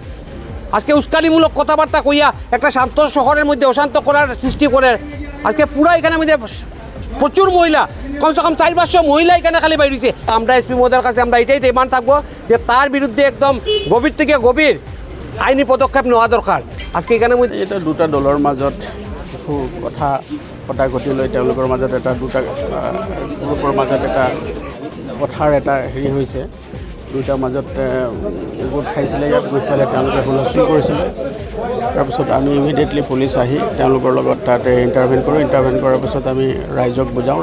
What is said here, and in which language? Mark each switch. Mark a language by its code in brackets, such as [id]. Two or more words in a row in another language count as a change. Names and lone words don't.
[bn] আজকে উস্কানিমূলক কথাবার্তা কইয়া একটা শান্ত শহরের মধ্যে অশান্ত করার সৃষ্টি করে। আজকে পুরা এখানের মধ্যে প্রচুর মহিলা, কমসে কম 400-500 মহিলা এখানে খালি বাইরেছে। আমরা এসপি মহোদয়ের কাছে আমরা এটাই ডিমান্ড থাকবো যে তার বিরুদ্ধে একদম গভীর থেকে গভীর আইনি পদক্ষেপ নেওয়া দরকার। আজকে এখানে [as] এটা দুটা দলৰ মাজত কথা ঘটি লৈ তেওঁলোকৰ মাজত এটা দুটা গ্ৰুপৰ মাজত এটা কথাৰ এটা হেৰি হৈছে। দুটাৰ মাজত গোট খাইছিলে, ইয়াত গৈ পেলাই তেওঁলোকে হুলস্থুল কৰিছিলে। তাৰপিছত আমি ইমিডিয়েটলি পুলিচ আহি তেওঁলোকৰ লগত তাতে ইণ্টাৰভেন কৰাৰ পিছত আমি ৰাইজক বুজাওঁ।